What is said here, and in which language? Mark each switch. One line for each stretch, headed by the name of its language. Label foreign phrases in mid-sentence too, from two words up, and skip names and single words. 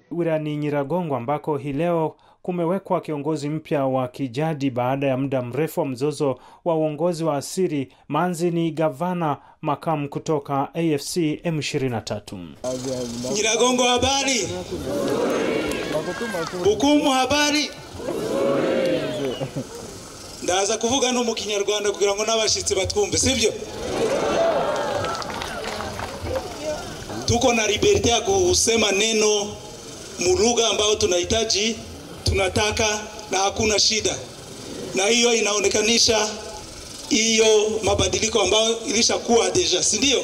Swahili: Wilayani Nyiragongo ambako hii leo kumewekwa kiongozi mpya wa kijadi baada ya muda mrefu wa mzozo wa uongozi wa asili. Manzi ni gavana makamu kutoka AFC M23. Nyiragongo habari. Bukumu habari.
Kinyarwanda: Ndaza kuvuga no mu Kinyarwanda kugira ngo n'abashitsi batwumve, sivyo?
Swahili: Tuko na liberty ya kusema neno mu lugha ambayo tunahitaji, tunataka, na hakuna shida. Na hiyo inaonekanisha hiyo mabadiliko ambayo ilishakuwa deja, si ndio?